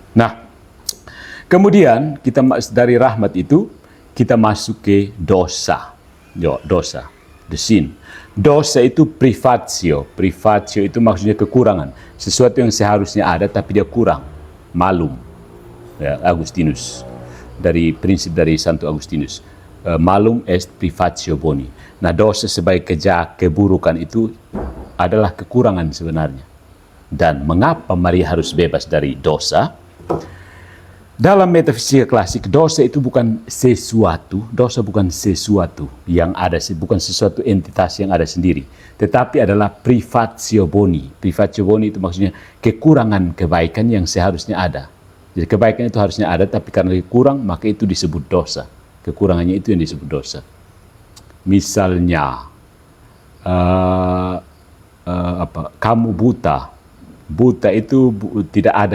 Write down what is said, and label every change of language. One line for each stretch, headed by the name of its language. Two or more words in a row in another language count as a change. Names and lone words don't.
Indonesian: Nah, kemudian kita dari rahmat itu kita masuk ke dosa. Dosa,
English: the sin.
Indonesian: Dosa itu privatio. Privatio itu maksudnya kekurangan. Sesuatu yang seharusnya ada tapi dia kurang. Malum. Ya, Agustinus. Dari prinsip dari Santo Agustinus.
Latin: Malum est privatio boni.
Indonesian: Nah, dosa sebagai keburukan itu adalah kekurangan sebenarnya. Dan mengapa Maria harus bebas dari dosa? Dalam metafisika klasik, dosa itu bukan sesuatu, yang ada, bukan sesuatu entitas yang ada sendiri, tetapi adalah
Latin: privatio boni. Privatio boni
Indonesian: itu maksudnya kekurangan kebaikan yang seharusnya ada. Jadi kebaikan itu harusnya ada, tapi karena kurang, maka itu disebut dosa. Kekurangannya itu yang disebut dosa. Misalnya, kamu buta. Buta itu tidak ada.